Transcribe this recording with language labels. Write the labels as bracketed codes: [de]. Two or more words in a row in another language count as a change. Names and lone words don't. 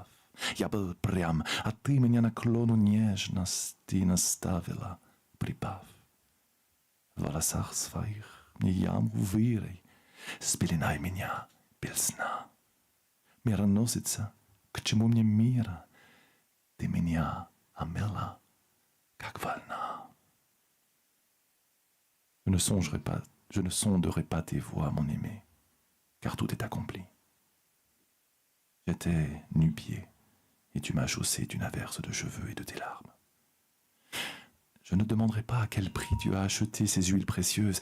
[ru] Я был прям, а ты меня наклону нежности наставила, припав. В волосах своих мне яму вырой, спеленай меня без сна. Мир носится, к чему мне мира? Ты меня омела, как волна. [fr] Je ne sonderai pas tes voies, mon aimé, car tout est accompli. J'étais nu-pied, et tu m'as chaussé d'une averse de cheveux et de tes larmes. Je ne demanderai pas à quel prix tu as acheté ces huiles précieuses.